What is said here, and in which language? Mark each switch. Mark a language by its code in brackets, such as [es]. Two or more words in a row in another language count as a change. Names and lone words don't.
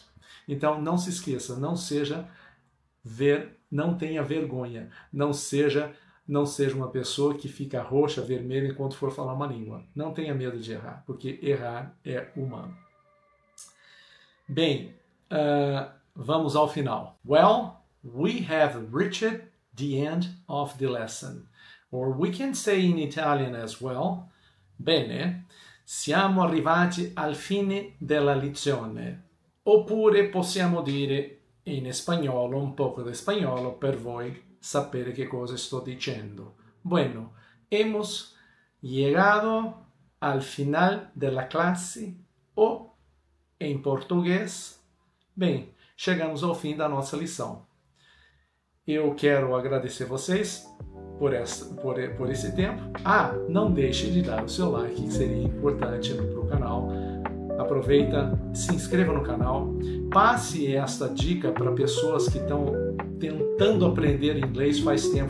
[pt] Então não se esqueça, não tenha vergonha, não seja uma pessoa que fica roxa, vermelha enquanto for falar uma língua. Não tenha medo de errar, porque errar é humano. Bem, vamos ao final. [en] Well, we have reached the end of the lesson. Or we can say in Italian as well. [it] Bene, siamo arrivati al fine della lezione. Oppure possiamo dire in spagnolo, un poco di spagnolo per voi sapere che cosa sto dicendo. [es] Bueno, hemos llegado al final [it] della classe, [pt] ou em português, bem, chegamos ao fim da nossa lição. Eu quero agradecer vocês por esse tempo. Não deixe de dar o seu like, que seria importante para o canal. Aproveita, se inscreva no canal, passe esta dica para pessoas que estão tentando aprender inglês faz tempo.